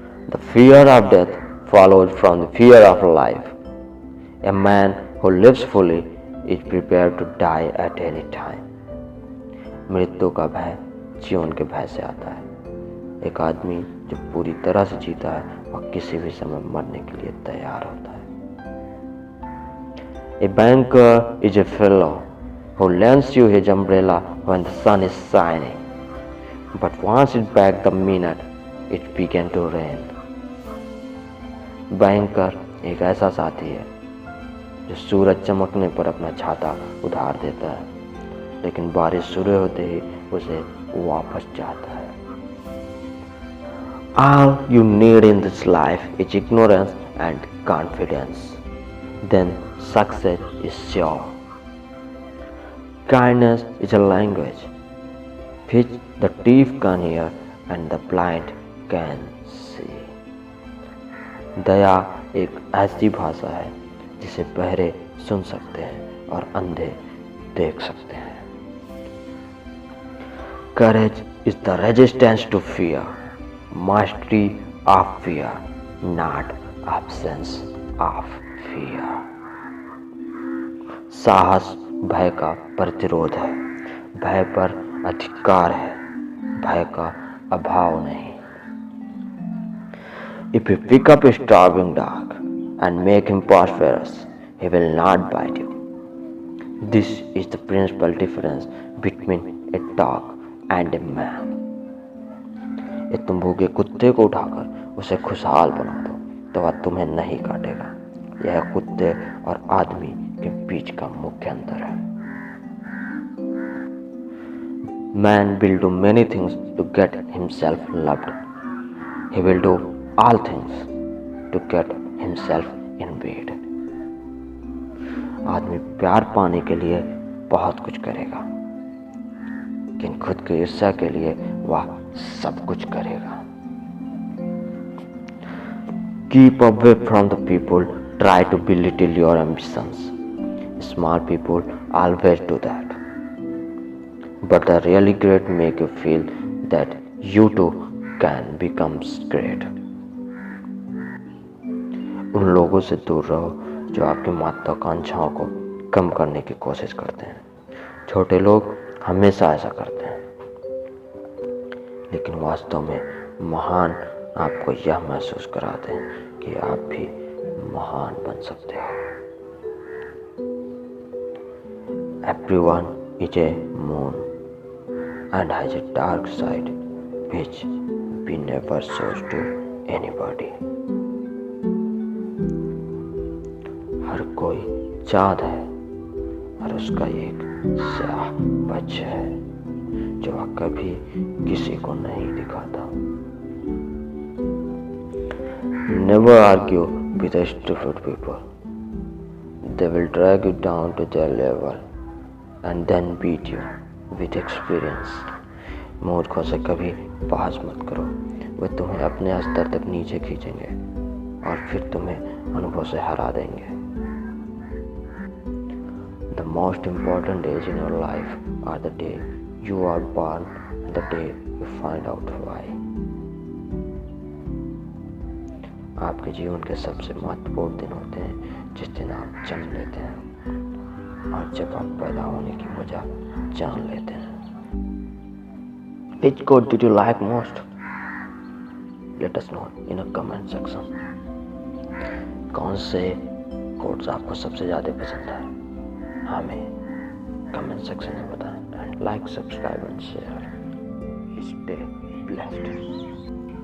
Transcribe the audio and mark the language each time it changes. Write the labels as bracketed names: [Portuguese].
[English] The fear of death follows from the fear of life. A man who lives fully is prepared to die at any time. [Hindi] मृत्यु का भय जीवन के भय से आता है। एक आदमी जो पूरी तरह से जीता है वह किसी भी समय मरने के लिए तैयार होता है। [English] A banker is a fellow who lends you his umbrella when the sun is shining, but wants it back the minute it began to rain. [Hindi] Banker एक ऐसा साथी है जो सूरज चमकने पर अपना छाता उधार देता है, लेकिन बारिश शुरू होते ही उसे वापस चाहता है। [English] All you need in this life is ignorance and confidence. Then success is sure. Kindness is a language which the deaf can hear and the blind can see. [Hindi] दया एक ऐसी भाषा है जिसे बहरे सुन सकते हैं और अंधे देख सकते हैं। [English] Courage is the resistance to fear, mastery of fear, not absence of fear. [Hindi] साहस भय का प्रतिरोध है, भय पर अधिकार है, भय का अभाव नहीं। [English] If you pick up a starving dog and make him prosperous, he will not bite you. This is the principal difference between a dog and a man. [Hindi] यदि तुम भूखे कुत्ते को उठाकर उसे खुशहाल बना दो तो वह तुम्हें नहीं काटेगा। यह कुत्ते और आदमी के बीच का मुख्य अंतर है। [English] Man will do many things to get himself loved. He will do all things to get himself envied. [Hindi] आदमी प्यार पाने के लिए बहुत कुछ करेगा, लेकिन खुद की ईर्ष्या के लिए वह सब कुछ करेगा। [English] Keep away from the people try to belittle your ambitions. Smart people always do that. But the really great make you feel that you too can become great. [Hindi] उन लोगों से दूर रहो जो आपकी महत्वाकांक्षाओं को कम करने की कोशिश करते हैं। छोटे लोग हमेशा ऐसा करते हैं, लेकिन वास्तव में महान आपको यह महसूस कराते हैं कि आप भी महान बन सकते हो। [English] Everyone is a moon and has a dark side which we never shows to anybody. [Hindi] हर कोई चाँद है और उसका एक स्याह पक्ष है जो वह कभी किसी को नहीं दिखाता। [English] Never argue with the stupid people. They will drag you down to their level and then beat you with experience. [Hindi] मूर्खों से कभी बहस मत करो, वे तुम्हें अपने स्तर तक नीचे खींचेंगे और फिर तुम्हें अनुभव से हरा देंगे। [English] The most important days in your life are the day you are born and the day you find out why. [Hindi] आपके जीवन के सबसे महत्वपूर्ण दिन होते हैं जिस दिन आप जन्म लेते हैं और जब आप पैदा होने की वजह जान लेते हैं। [English] Which quote did you like most? Let us know in a comment section. [Hindi] कौन से कोट्स आपको सबसे ज़्यादा पसंद है हमें कमेंट सेक्शन में बताएं। [English] And like, subscribe and share. Stay blessed.